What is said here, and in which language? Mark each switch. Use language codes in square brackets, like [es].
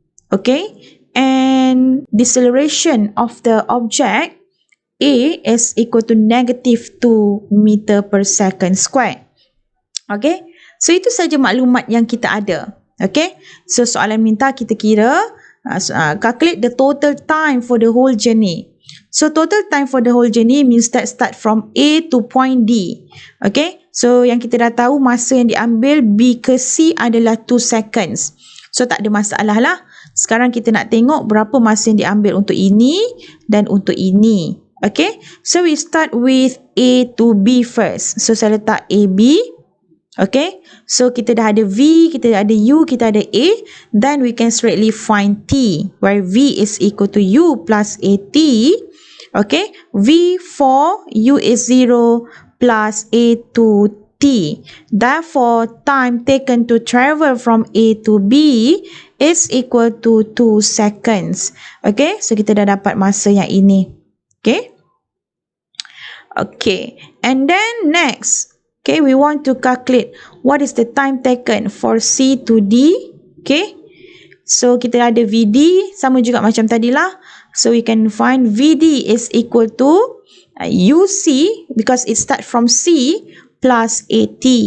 [en] Okay, and deceleration of the object A is equal to negative 2 meter per second squared. Okay, so [ms] itu saja maklumat yang kita ada. [en] Okay, so [ms] soalan minta kita kira [en] calculate the total time for the whole journey. So total time for the whole journey means that start from A to point D. [ms] Okay, so yang kita dah tahu masa yang diambil B ke C adalah 2 seconds. So tak ada masalah lah. Sekarang kita nak tengok berapa masa yang diambil untuk ini dan untuk ini. [en] Okay, so we start with A to B first. [ms] So saya letak AB. Okay, so kita dah ada V, kita dah ada U, kita ada A. [en] Then we can straightly find T, where V is equal to U plus AT. Okay, V 4, U is 0 plus A 2 T. Therefore, time taken to travel from A to B is equal to 2 seconds. [ms] Okay, so kita dah dapat masa yang ini. [en] Okay. Okay, and then next, okay, we want to calculate what is the time taken for C to D. [ms] Okay, so kita ada VD, sama juga macam tadi lah. [en] So we can find VD is equal to UC, because it start from C, plus AT.